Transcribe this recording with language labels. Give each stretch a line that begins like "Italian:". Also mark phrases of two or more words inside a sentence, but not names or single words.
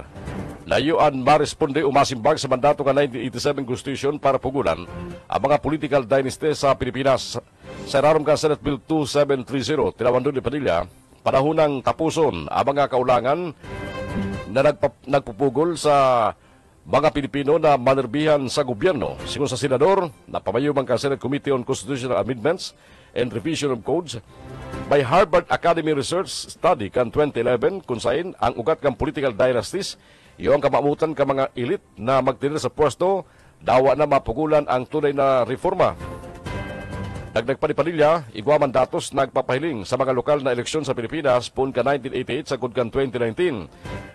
Bikol: Layuan maresponde umasimbag sa mandato ka 1987 Constitution para pugulan ang mga
English: political dynasty
Bikol: sa Pilipinas. Sa rarom ka Senate Bill 2730, tinawan doon ni Padilla, panahunang tapuson ang mga kaulangan na nagpupugol sa mga Pilipino na manerbihan sa gobyerno. Sigun sa Senador, napamayumang ka Senate Committee on Constitutional Amendments and Revision of Codes by Harvard Academy Research Study kan 2011 kung saan ang ugat kang
English: political dynasties
Bikol: iyong kamamutan ka mga elite na magtinir sa pwesto dawa na mapugulan ang tunay na reforma. Dagdag pa ni Padilla, igwaman datos nagpapahiling sa mga lokal na eleksyon sa Pilipinas poon ka 1988 sa kudkan 2019.